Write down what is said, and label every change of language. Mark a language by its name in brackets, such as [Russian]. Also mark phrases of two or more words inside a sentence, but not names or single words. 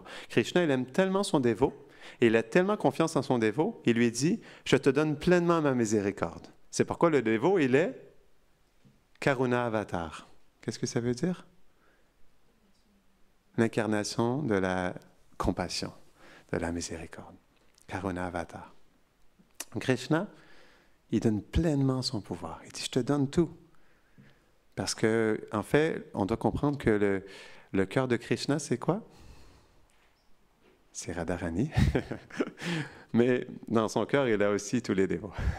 [French] Krishna, il aime tellement son dévot, et il a tellement confiance en son dévot, il lui dit, je te donne pleinement ma miséricorde. C'est pourquoi le dévot, il est [Sanskrit] Karuna Avatar. [French] Qu'est-ce que ça veut dire? L'incarnation de la compassion, de la miséricorde. [Sanskrit] Karuna Avatar. [French] Krishna, il donne pleinement son pouvoir. Il dit, je te donne tout. Parce que, en fait, on doit comprendre que le cœur de Krishna, c'est quoi? C'est Radharani. Mais dans son cœur, il a aussi tous les dévots.